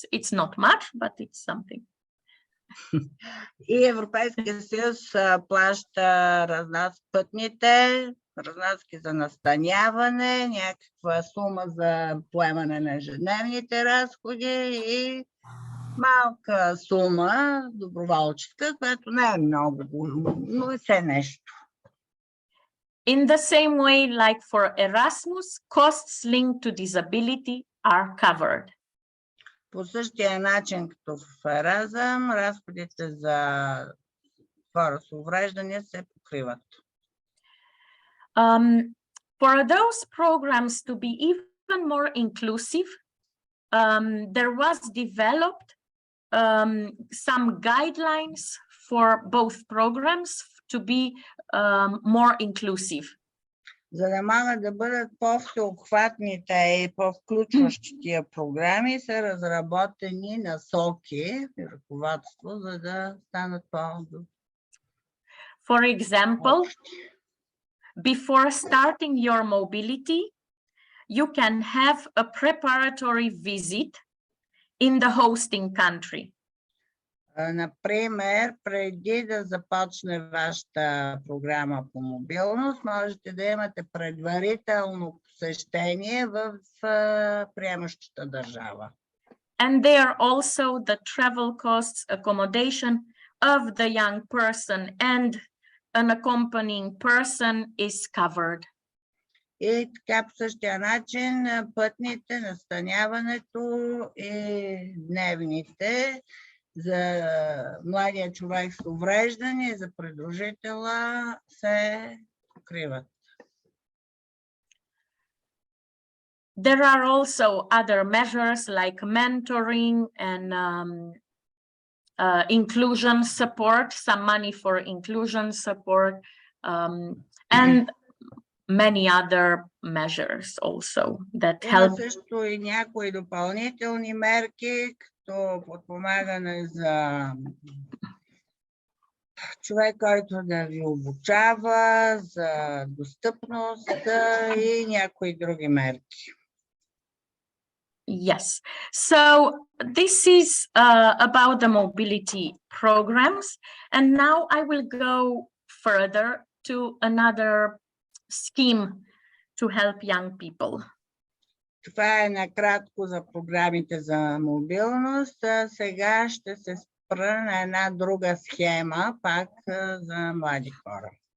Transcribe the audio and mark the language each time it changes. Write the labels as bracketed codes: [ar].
[en] It's not much, but it's something. [bg] И Европейския съюз плаща пътните разноски за настаняване, някаква сума за поемане на ежедневните разходи и малка сума, доброволческа, която не е много, но е все нещо. [en] In the same way, like for Erasmus, costs linked to disability are covered. [bg] По същия начин, като в Еразъм, разходите за хора с увреждания се покриват. [en] For those programs to be even more inclusive, there was developed some guidelines for both programs to be more inclusive. [bg] За да могат да бъдат по-всеобхватните и по-включващи тия програми, са разработени насоки и ръководство, за да станат [en] For example, before starting your mobility, you can have a preparatory visit in the hosting country. [bg] Например, преди да започне вашата програма по мобилност, можете да имате предварително посещение в приемащата държава. [en] And there also the travel costs, accommodation of the young person and an accompanying person is covered. [bg] И така по същия начин пътните, настаняването и дневните за младия човек с увреждане, за придружителя се покриват. [en] There are also other measures like mentoring and inclusion support, some money for inclusion support, and many other measures also that help. [bg] Има също и някои допълнителни мерки, като подпомагане за човек, който да ви обучава, за достъпност и някои други мерки. [en] Yes, so this is about the mobility programs, and now I will go further to another scheme to help young people. [bg] Това е накратко за програмите за мобилност. Сега ще се спра на една друга схема, пак за млади хора.